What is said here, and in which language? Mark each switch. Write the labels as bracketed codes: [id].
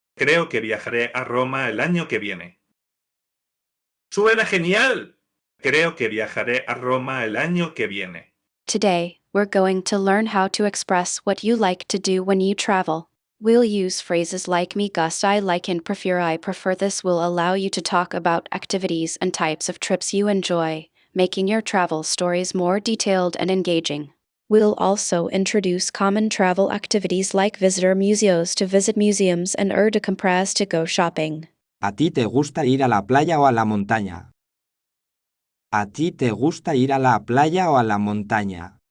[es] Creo que viajaré a Roma el año que viene. ¡Suena genial! Creo que viajaré a Roma el año que viene. [en] Today, we're going to learn how to express what you like to do when you travel. We'll use phrases like [es] me gusta, [en] I like, and prefiero, I prefer. This will allow you to talk about activities and types of trips you enjoy, making your travel stories more detailed and engaging. We'll also introduce common travel activities like [es] visitar museos [en] to visit museums and [es] ir de compras [en] to go shopping. [es] ¿A ti te gusta ir a la playa o a la montaña? ¿A ti te gusta ir a la playa o a la montaña?